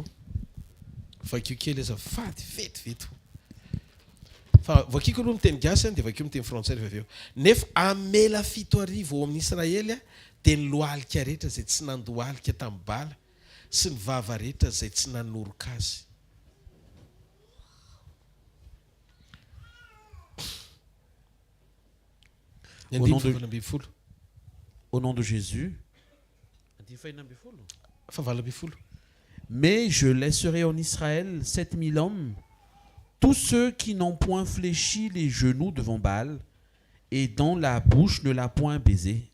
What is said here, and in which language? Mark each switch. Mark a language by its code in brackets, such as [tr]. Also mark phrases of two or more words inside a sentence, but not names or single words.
[mg] Vakio kely azafady vetivety. Fa vakiko aloha miteny gasy dia vakio miteny frantsay rehefa avy eo. Nefa amela 7 arivo ao amin'ny Israely dia ny lohalika rehetra izay tsy nandohalika tamin'ny bala sy ny vava rehetra izay tsy nanoroka azy. [fr] Au nom de Jésus. Mais je laisserai en Israël 7000 hommes, tous ceux qui n'ont point fléchi les genoux devant Baal, et dont la bouche ne l'a point baisé.